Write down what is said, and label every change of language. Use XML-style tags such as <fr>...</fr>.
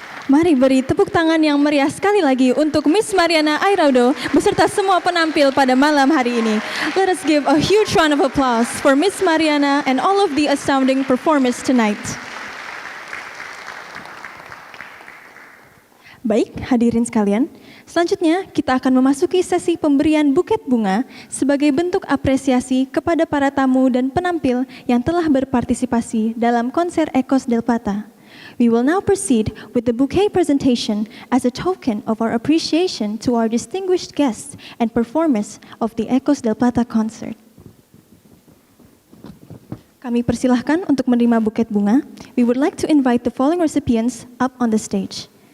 <id>Mari beri tepuk tangan yang meriah sekali lagi untuk Miss Mariana Airaudo beserta semua penampil pada malam hari ini.</id> <en>Let us give a huge round of applause for Miss Mariana and all of the astounding performers tonight.</en> <id>Baik, hadirin sekalian, selanjutnya kita akan memasuki sesi pemberian buket bunga sebagai bentuk apresiasi kepada para tamu dan penampil yang telah berpartisipasi dalam konser Ecos del Plata.</id> <en>We will now proceed with the bouquet presentation as a token of our appreciation to our distinguished guests and performers of the Ecos del Plata concert.</en> <id>Kami persilahkan untuk menerima buket bunga.</id> <en>We would like to invite the following recipients up on the stage.</en>